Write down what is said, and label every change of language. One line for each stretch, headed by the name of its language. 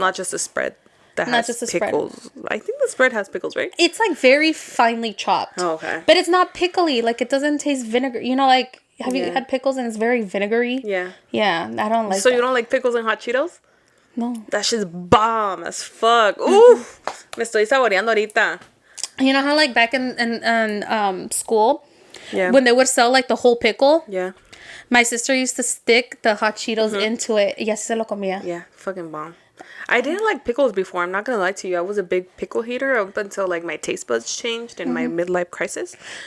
English: Not just a spread that has pickles. Spread. I think the spread has pickles, right? It's like very finely chopped. Oh, okay. But it's not pickly. Like, it doesn't taste vinegar. You know, like... Have you had pickles and it's very vinegary? Yeah. Yeah, I don't like So you don't like pickles and hot Cheetos? No. That shit's bomb as fuck. Ooh.
Spanish: Me estoy saboreando ahorita.
English: You know how like back in school? Yeah. When they would sell like the whole pickle? Yeah. My sister used to stick the hot Cheetos into it.
Spanish: Y así se lo comía.
English: Yeah, fucking bomb. I didn't like pickles before. I'm not gonna lie to you. I was a big pickle hater up until like my taste buds changed in my midlife crisis.